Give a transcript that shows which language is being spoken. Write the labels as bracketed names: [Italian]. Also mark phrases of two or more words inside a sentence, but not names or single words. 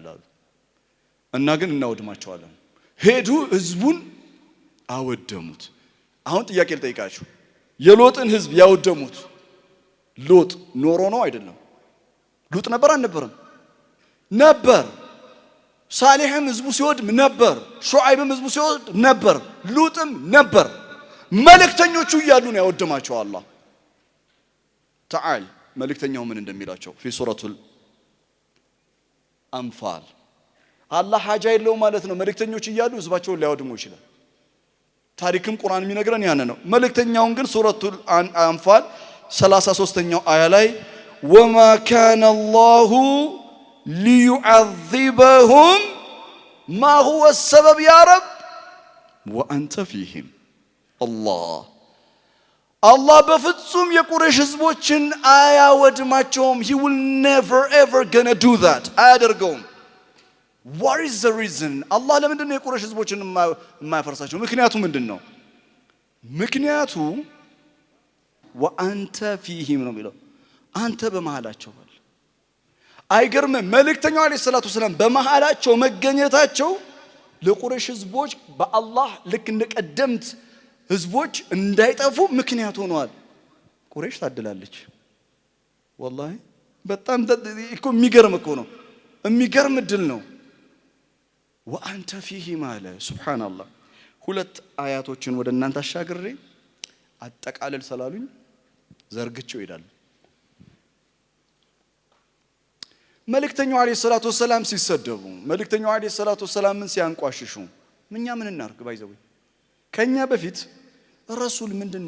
[Amharic] አሉ እና ግን እናወድማቸዋለን ሄዱ ህዝቡን አወደሙት አሁን ጥያቄ ልጠይቃችሁ የሎጥን ህዝብ ያወደሙት ሎጥ ኖሮ ነው አይደለም ሎጥ ነበር አልነበረም ነበር ሳሌሕም ህዝቡ ሲወድም ነበር ሹዓይብም ህዝቡ ሲወድም ነበር ሉጥም ነበር መልእክተኞቹ እያሉ ነው ያወደማቸው አላህ ተዓል መልእክተኛው ምን እንደሚላቸው [Arabic] في سورة [Amharic] الأنفال አላህ ሐጃ የለው ማለት ነው መልእክተኞች እያሉ ህዝባቸውን ሊያወድሙ ይችላል ታሪክም ቁርአን የሚነግረን ያን ነው መልእክተኛውን ግን ሱረቱ አንፋል 33ኛው አያ ላይ [Arabic] وما كان الله ليعذبهم ما هو السبب يا رب وأنت فيهم [Amharic] الله በፍጹም የቁረይሽ ህዝቦችን አያወድማቸውም [English] he will never ever gonna do that [Amharic] አያደርገውም [English] what is the reason [Amharic] አላህ ለምንድን ነው የቁረይሽ ህዝቦችን የማያፈርሳቸው ምክንያቱ ምንድነው ምክንያቱ [Arabic] وأنت فيهم [Amharic] ነው የሚለው አንተ በመሃላቸው አለ አይገርም መልእክተኛው [Arabic] عليه الصلاة [Amharic] ሰላም በመሃላቸው መገኘታቸው ለቁረይሽ ህዝቦች በአላህ ልክ እንደቀደምት ህዝቦች እንዳይጠፉ ምክንያት ሆነዋል ቁረይሽ ታድላለች والله በጣም እኮ የሚገርም እኮ ነው የሚገርም ድል ነው [Arabic] وأنت فيهم [Amharic] አለ ሱብሃንአላህ ሁለት አያቶችን ወደ እናንተ አሻግሬ አጠቃለል ሰላሉኝ ዘርግቸው ይላል መልእክተኛው [Arabic] عليه الصلاة السلام [Amharic] ሲሰደቡ መልእክተኛው አለይሂ ሰላቱ ሰላምን ሲያንቋሽሹ ምንኛ ምን እናርግ ባይዘው ከኛ በፊት ረሱል ምንድነው